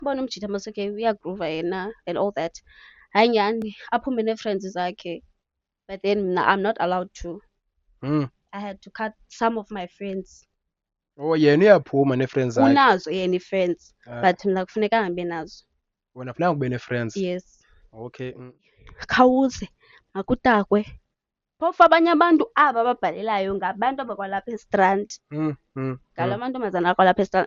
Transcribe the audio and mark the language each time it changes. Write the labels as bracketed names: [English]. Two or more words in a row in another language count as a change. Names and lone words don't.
[Xhosa] ubona umjita maseke uyagroova yena [English] and all that. [Xhosa] Hayi nyhani aphume nee-friends zakhe, but then mna [English] I'm not allowed to. Mm. I had to cut some of my friends. [Xhosa] Oh, yena uyaphuma nee-friends zakhe. Unazo yena ii-friends, Ah, but mna kufuneka angabi nazo. wena funeka ube nee-friends. [English] Yes. Okay. [Xhosa] Khawuze makutakwe. Phofu abanye abantu aba babhalelayo ngabantu abakwalapha estrand. Ngala amantombazana akwalapha estrand.